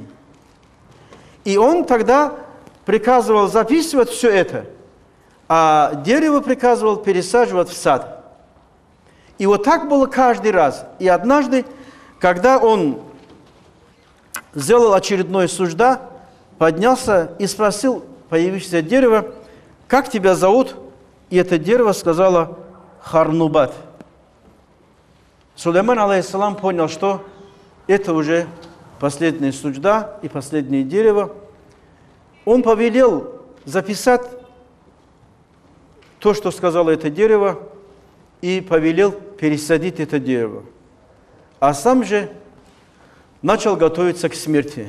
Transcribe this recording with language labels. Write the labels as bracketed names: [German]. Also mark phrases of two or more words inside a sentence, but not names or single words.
[Russian] И он тогда приказывал записывать все это, а дерево приказывал пересаживать в сад. И вот так было каждый раз. И однажды, когда он сделал очередное суджда, поднялся и спросил появившееся дерево: как тебя зовут? И это дерево сказало: Харнубат. Сулейман, алейхиссалам, понял, что это уже последняя суджда и последнее дерево. Он повелел записать то, что сказало это дерево, и повелел пересадить это дерево. А сам же начал готовиться к смерти.